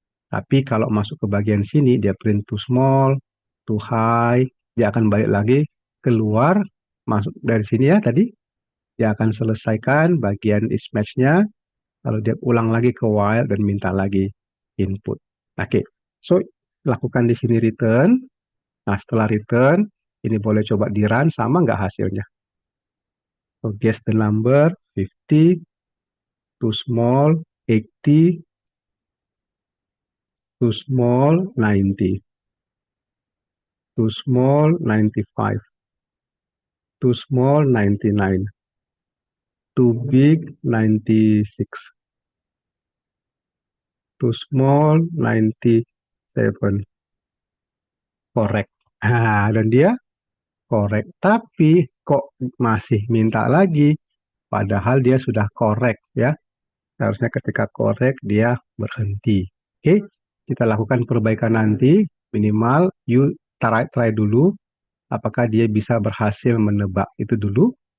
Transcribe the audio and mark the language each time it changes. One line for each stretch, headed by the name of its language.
Indonesian: Tapi kalau masuk ke bagian sini, dia
English: print to small, to high,
Indonesian: dia akan balik lagi keluar, masuk dari sini ya tadi. Dia akan selesaikan bagian is match-nya, lalu dia ulang lagi ke while dan minta lagi input. Oke, so lakukan di sini return. Nah, setelah return, ini boleh coba di run, sama nggak hasilnya?
English: So guess the number 50, too small 80, too small 90, too small 95, too small 99, too big 96, too small 97. Correct.
Indonesian: Dan dia correct. Tapi kok masih minta lagi, padahal dia sudah korek ya. Seharusnya ketika korek dia berhenti. Oke, kita lakukan perbaikan nanti, minimal
English: you try
Indonesian: dulu apakah dia bisa berhasil menebak itu dulu.